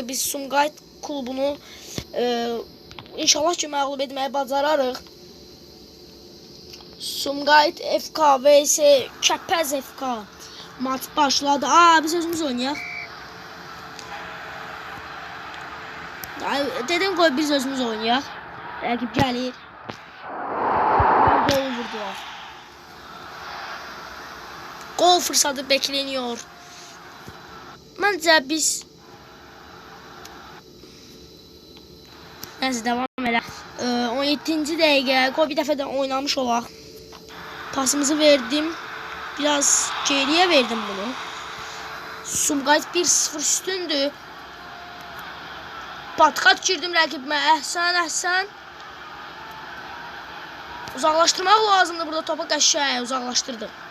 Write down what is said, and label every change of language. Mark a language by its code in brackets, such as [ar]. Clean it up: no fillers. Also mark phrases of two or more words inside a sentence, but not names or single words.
[az] Biz Sumqayıt klubunu inşallah ki məğlub etməyi bacararıq. Sumqayıt FK vs Kəpəz FK maç başladı. Biz özümüz oynayaq. Dedim qoy biz özümüz oynayaq. Rəqib gəlir. Gol vurdular. [tr] Gol fırsatı bekleniyor. [az] Məncə biz [tr] neyse devam edelim. [az] 17. dəqiqə. Qoy bir dəfə də oynamış olaq. Pasımızı verdim. [tr] Biraz geriye verdim bunu. [az] Sumqayıt 1-0 üstündür. Patkat girdim rəqibimə. Əhsən. Uzaqlaşdırmaq lazımdır burada, topu qəşəng uzaqlaşdırdım.